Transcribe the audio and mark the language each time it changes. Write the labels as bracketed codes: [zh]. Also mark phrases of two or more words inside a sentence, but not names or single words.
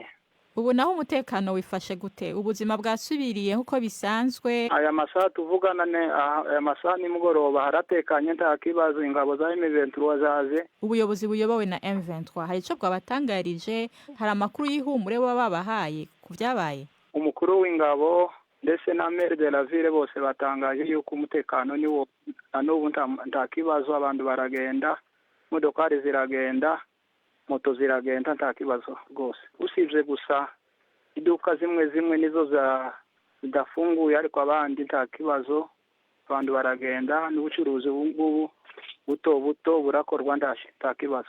[rn] Ubu naho umutekano wifashe gute? Ubuzima bwasubiriye uko bisanzwe? Aya masaha tuvugana aya masaha ni mugoroba haratekanye nta kibazo, ingabo za M23 zaje. Ubuyobozi buyobowe na M23 hari ico bwabatangarije? Hari amakuru y'ihumure baba babahaye kuvyabaye? Umukuru w'ingabo ndetse na [fr] maire de la ville [rn] bose batangaje yuko umutekano ni wo n'ubu nta kibazo, abantu baragenda, modokari ziragenda, moto ziragenda, nta kibazo rwose. Usibye gusa iduka zimwe nizo zidafunguye, ariko abandi nta kibazo, abantu baragenda n'ubucuruzi ubu buto burakorwa nta kibazo.